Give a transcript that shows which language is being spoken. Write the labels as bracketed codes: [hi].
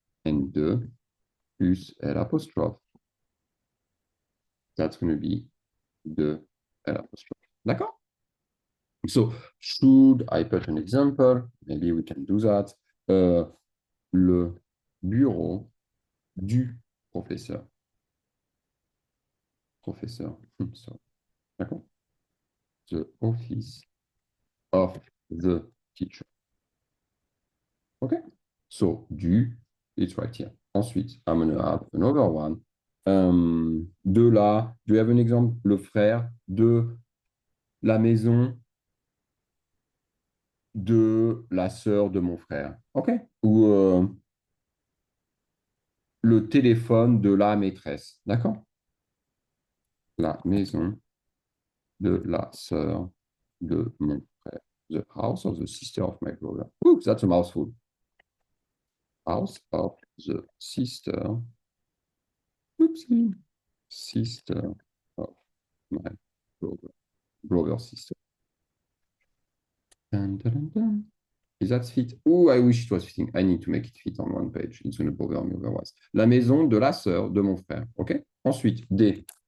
[en] And de plus L apostrophe. That's going to be de L apostrophe. D'accord? So, should I put an example? Maybe we can do that. [fr] Le bureau du professeur. Professeur. So, d'accord? [en] The office of the teacher. Okay? So, du, it's right here. Ensuite, I'm going to add another one. De la, do you have an example? [fr] Le frère de la maison de la sœur de mon frère. OK? Ou le téléphone de la maîtresse. D'accord? La maison de la sœur de mon frère. [en] The house of the sister of my brother. Ooh, that's a mouthful. House of the sister. Oopsie. Sister of my brother. Brother, sister. Dun, dun, dun, dun. Is that fit? Oh, I wish it was fitting. I need to make it fit on one page. It's going to bother me otherwise. [fr] La maison de la sœur de mon frère. OK? Ensuite, D.